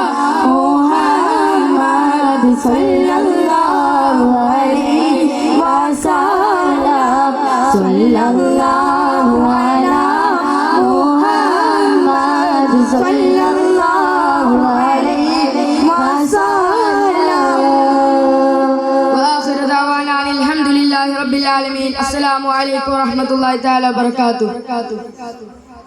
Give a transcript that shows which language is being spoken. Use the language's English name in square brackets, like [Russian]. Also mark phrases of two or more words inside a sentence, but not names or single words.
[Arabic] محمد صلى الله عليه وسلم صلى الله على محمد صلى الله عليه وسلم وآخر دعوانا أن الحمد لله رب العالمين. السلام عليكم ورحمة الله تعالى وبركاته.